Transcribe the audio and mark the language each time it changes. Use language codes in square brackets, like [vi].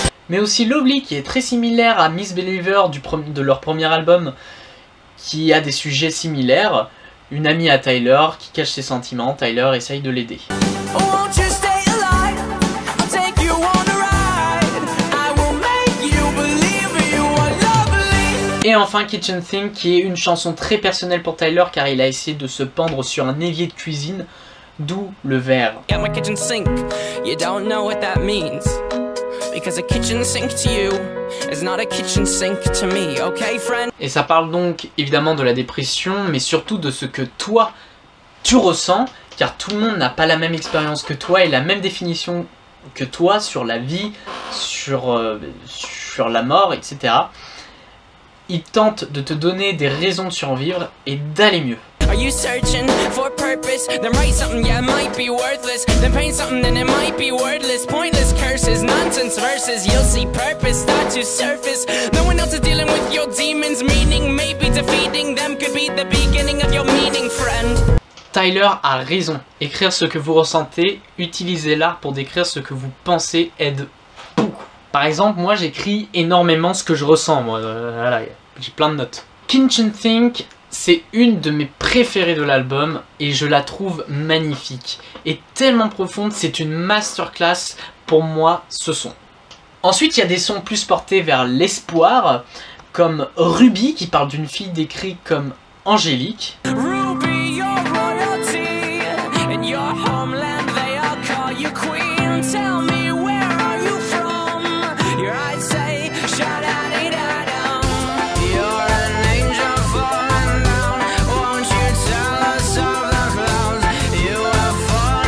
[fr] Mais aussi Lovely qui est très similaire à Misbeliever de leur premier album, qui a des sujets similaires. Une amie à Tyler qui cache ses sentiments, Tyler essaye de l'aider. [en] Won't you stay alive? I'll take you on a ride. I will make you believe you are lovely. [fr] Et enfin Kitchen Thing qui est une chanson très personnelle pour Tyler car il a essayé de se pendre sur un évier de cuisine, d'où le vers. [en] At my kitchen sink, you don't know what that means. Because a kitchen sink to you is not a kitchen sink to me, okay friend? [fr] Et ça parle donc évidemment de la dépression, mais surtout de ce que toi, tu ressens, car tout le monde n'a pas la même expérience que toi et la même définition que toi sur la vie, sur la mort, etc. Il tente de te donner des raisons de survivre et d'aller mieux. [en] Are you searching for purpose? Then write something, yeah, it might be worthless. Then paint something, then it might be wordless. Pointless curses, nonsense verses. You'll see purpose start to surface. No one else is dealing with your demons. Meaning, maybe defeating them could be the beginning of your meaning, friend. [fr] Tyler a raison. Écrire ce que vous ressentez, utiliser l'art pour décrire ce que vous pensez aide beaucoup. Par exemple, moi j'écris énormément ce que je ressens. Moi, voilà, j'ai plein de notes. Kitchen Think, c'est une de mes préférées de l'album et je la trouve magnifique. Et tellement profonde, c'est une masterclass pour moi ce son. Ensuite, il y a des sons plus portés vers l'espoir, comme Ruby qui parle d'une fille décrite comme angélique. [en] Ruby, your royalty. In your homeland, they all call you queen. Tell me, where are you from? Your eyes say, sha-da-dee-da-dum. You're an angel falling down. Won't you tell us of the clouds you have fallen?